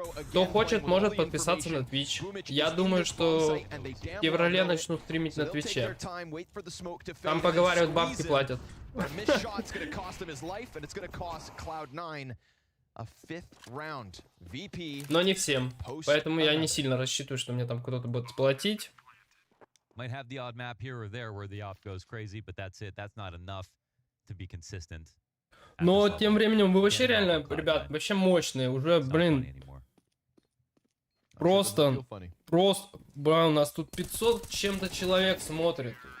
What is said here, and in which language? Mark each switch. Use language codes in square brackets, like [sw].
[ru] Кто хочет, может подписаться на Twitch. Я думаю, что в феврале начну стримить на Твиче. Там поговаривают, бабки платят. Но не всем. Поэтому я не сильно рассчитываю, что мне там кто-то будет платить. [en] Might have the odd map here or there where the op goes crazy, but that's it. That's not enough to be consistent. [ru] Но тем временем вы вообще реально, ребят, вообще мощные. Уже, блин, просто, бля, у нас тут 500 чем-то человек смотрит.